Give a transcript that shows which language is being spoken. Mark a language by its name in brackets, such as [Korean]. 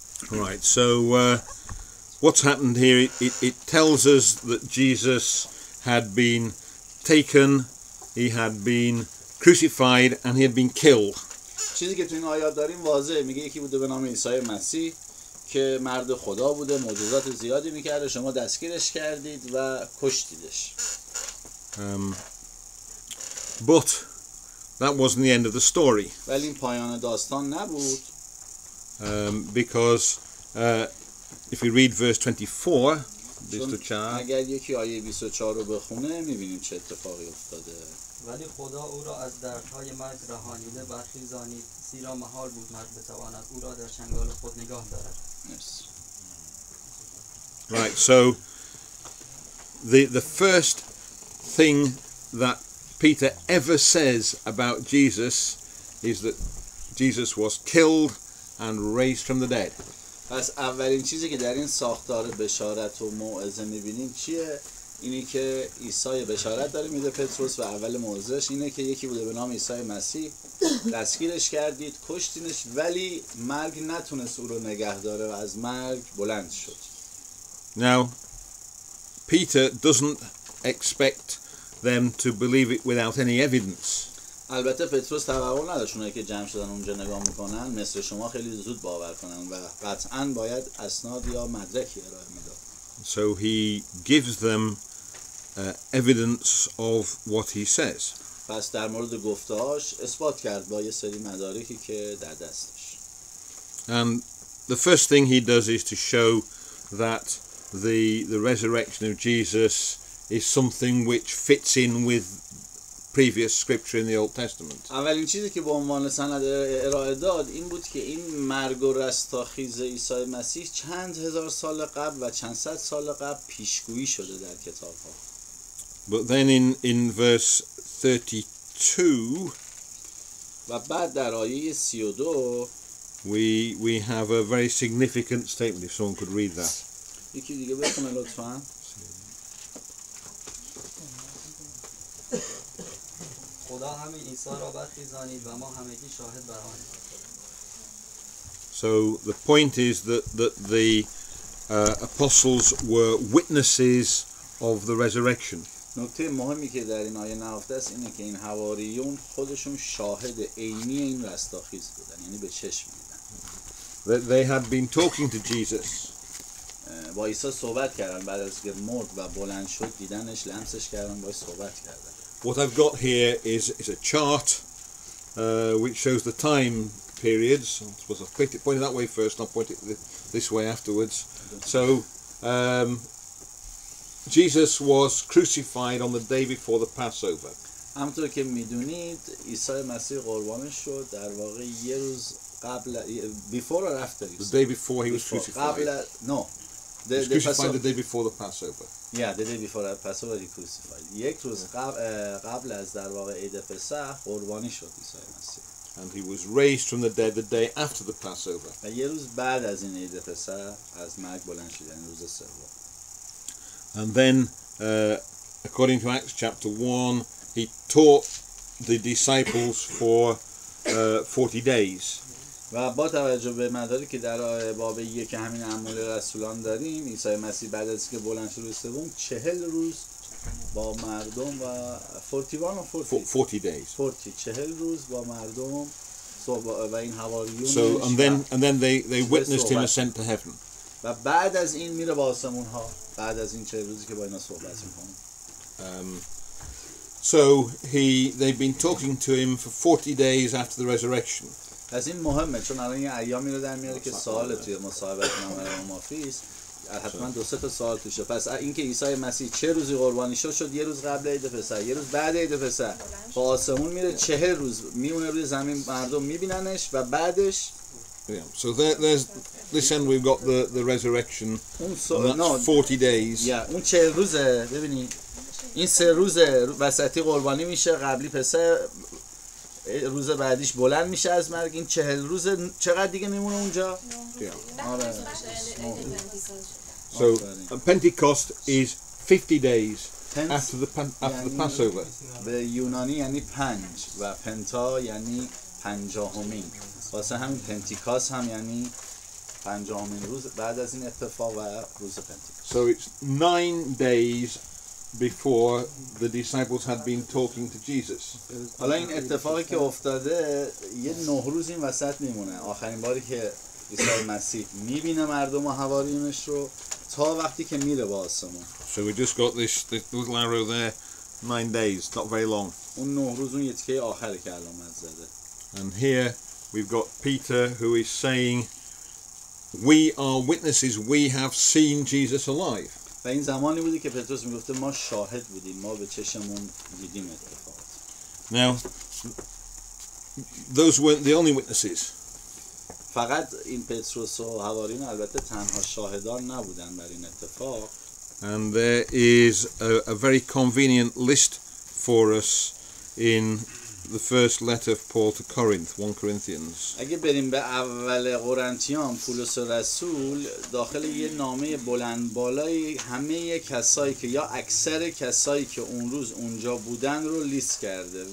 [English] Right, so what's happened here, it tells us that Jesus had been taken, he had been crucified, and he had been killed. [Persian] چیزی که تو این آیات داریم واضحه. میگه یکی بوده به نام عیسی مسیح که مرد خدا بوده، معجزات زیادی میکرده، شما دستگیرش کردید و کشتیدش. [English] But that wasn't the end of the story, [Persian] ولی این پایان داستان نبود. [English] because if you read verse 24, [Persian] اگر یکی آیه 24 رو بخونه میبینیم چه اتفاقی افتاده. ولی خدا او را از دردهای مرگ رهانیده برخیزانید، زیرا محال بود مرد بتواند او را در چنگال خود نگاه دارد. [English] Right, so the first thing that Peter ever says about Jesus is that Jesus was killed and raised from the dead. [Persian] پس اولین چیزی که در این ساختار بشارت و موعظه میبینیم چیه؟ اینی که عیسی بشارت داره میده پتروس و اول موعظه‌اش اینه که یکی بوده به نام عیسی مسیح، دستگیرش کردید، کشتینش، ولی مرگ نتونست او رو نگه داره و از مرگ بلند شد. [English] Now, Peter doesn't expect them to believe it without any evidence. [Persian] البته پتروس توقع نداشت اونایی که جمع شدن اونجا نگاه میکنن مثل شما خیلی زود باور کنن و قطعاً باید اسناد یا مدرکی ارائه میداد. [English] So he gives them evidence of what he says. [Persian] پس در مورد گفته‌هاش اثبات کرد با یه سری مدارکی که در دستش. [English] And the first thing he does is to show that the resurrection of Jesus is something which fits in with previous scripture in the Old Testament. [Persian] اولین چیزی که به عنوان سند ارائه داد این بود که این مرگ و رستاخیز عیسی مسیح چند هزار سال قبل و چند صد سال قبل پیشگویی شده در کتاب‌ها. [English] But then in verse 32 [Persian] و بعد در آیه 32 [English] we have a very significant statement, if someone could read that. [Persian] یکی دیگه بخونه لطفاً. خدا همین عیسی را برخیزانید و ما همگی شاهد بر آنیم. [English] So the point is that the apostles were witnesses of the resurrection. [Persian] نکته مهمی که در این آیه نهفته است اینه که این حواریون خودشون شاهد عینی این رستاخیز بودن، یعنی به چشم دیدن. [English] They had been talking to Jesus. [Persian] با عیسی صحبت کردن، بعد از که مرد و بلند شد دیدنش، لمسش کردن، باهاش صحبت کردن. [English] What I've got here is a chart which shows the time periods. I suppose I'll point it that way first, and I'll point it this way afterwards. So Jesus was crucified on the day before the Passover. [Persian] همونطور که میدونید عیسی مسیح قربانی شد در واقع یه روز قبل [English] before or after The day before he was crucified. [Persian] قبل [English] no He was crucified the day before the Passover. Yeah, the day before the Passover he crucified. [Persian] یک روز قبل از در واقع عید پسح قربانی شد عیسی مسیح. [English] And he was raised from the dead the day after the Passover. [Persian] و یه روز بعد از این عید پسح از مرگ بلند شد، یعنی روز سوم. [English] And then according to Acts chapter 1 he taught the disciples for 40 days. [Persian] و با توجه به مداری که در باب یک همین اعمال رسولان داریم، عیسی مسیح بعد از که بلند شد روز سوم 40 روز با مردم و [English] 40 days. [Persian] 40 روز با مردم و این حواریون. [English] So and then they witnessed him ascend to heaven. [Persian] و بعد از این میره با آسمون ها، بعد از این 40 روزی که با اینا صحبت میکنه. [English] So they've been talking to him for 40 days after the resurrection. [Persian] پس این مهمه چون الان یه ایامی رو در میاره که سوال توی مصاحبه نامه مافیس حتما 2-3 تا سوال توشه. پس اینکه عیسی مسیح چه روزی قربانی شد یه روز قبل عید پسح، یه روز بعد عید پسح با آسمون میره، 40 روز میمونه روی زمین، مردم میبیننش و بعدش [English] Yeah. So there's this end we've got the resurrection, [Persian] اون [English] and that's 40 days. [Persian] اون 40 روزه. ببینید این 3 روز وسطی قربانی میشه، قبلی پسر، روز بعدیش بلند میشه از مرگ. این 40 روز چقدر دیگه میمونه اونجا؟ [English] Yeah. [Persian] آره. [English] So Pentecost is 50 days after the [Persian] یعنی [English] Passover. [Persian] به یونانی یعنی 5 و پنتا یعنی 50مین. واسه همین پنتیکاس هم یعنی 50مین روز بعد از این اتفاق و روز پنتیکاس. [English] So it's 9 days before the disciples had been talking to Jesus. [Persian] حالا این اتفاقی که افتاده یه 9 روز این وسط میمونه. آخرین باری که عیسی مسیح میبینه مردم و حواریونش رو تا وقتی که میره با آسمون. [English] So we just got this little arrow there, 9 days, not very long. [Persian] اون 9 روز اون یه تیکه آخره که علامت زده. [English] And here we've got Peter who is saying, we are witnesses, we have seen Jesus alive. [Persian] و این زمانی بودی که پتروس میگفته ما شاهد بودیم، ما به چشمون دیدیم اتفاقات. [English] Now, those weren't the only witnesses. [Persian] فقط این پتروس و حواریون البته تنها شاهدان نبودن بر این اتفاق. [English] And there is a very convenient list for us in the first letter of Paul to Corinth, 1 Corinthians. [Persian] اگه بریم به اول قرنتیان، پولس رسول داخل یه نامه بلند بالای همه کسایی که یا اکثر کسایی که اون روز اونجا بودن رو لیست کرده.